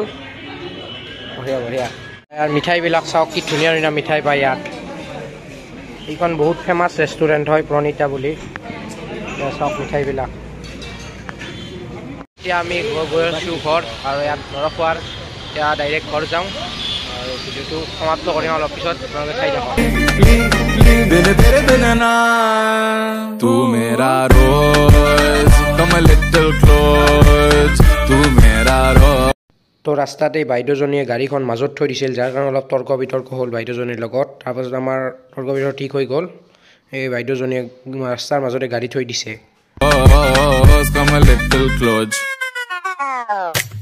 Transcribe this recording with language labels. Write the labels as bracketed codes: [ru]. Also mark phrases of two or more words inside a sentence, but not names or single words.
[as] বঢ়িয়া বঢ়িয়া ইয়াৰ মিঠাইবিলাক চাওক কি ধুনীয়া ধুনীয়া মিঠাই পায় ইয়াত এইখন বহুত [en] famous restaurant [as] হয় প্ৰণীতা বুলি চাওক মিঠাইবিলাক এতিয়া আমি গৈ আছোঁ ঘৰ আৰু ইয়াত নৰখোৱাৰ এতিয়া ডাইৰেক্ট ঘৰ যাওঁ আৰু ভিডিঅ'টো সমাপ্ত কৰিম অলপ পিছত আপোনালোকে চাই থাকক [hi] बिन तेरे बिन ना तू मेरा रोज [en] come a little close [hi] तू मेरा रोज [as] তো ৰাস্তাতে বাইদেউজনীয়ে গাড়ীখন মাজত থৈ দিছিল যাৰ কাৰণে অলপ তৰ্ক বিতৰ্ক হ'ল বাইদেউজনীৰ লগত তাৰপাছত আমাৰ তৰ্ক বিতৰ্ক ঠিক হৈ গ'ল এই বাইদেউজনীয়ে ৰাস্তাৰ মাজতে গাড়ী থৈ দিছে [en] come a little close